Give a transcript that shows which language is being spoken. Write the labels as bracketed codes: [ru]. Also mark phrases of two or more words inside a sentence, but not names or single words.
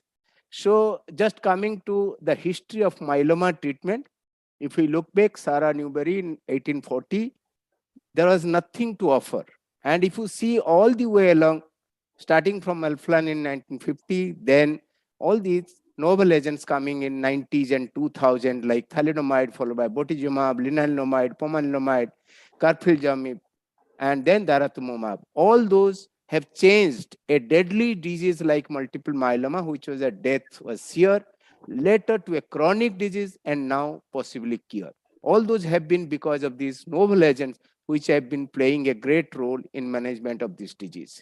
[en] So just coming to the history of myeloma treatment, if we look back, Sarah Newberry in 1840, there was nothing to offer. And if you see all the way along, starting from Elflan in 1950, then all these novel agents coming in 90s and 2000, like thalidomide followed by botensilimab, lenalidomide, pomalidomide, carfilzomib, and then daratumumab. All those have changed a deadly disease like multiple myeloma, which was a death, was severe, later to a chronic disease, and now possibly cure. All those have been because of these novel agents, which have been playing a great role in management of this disease.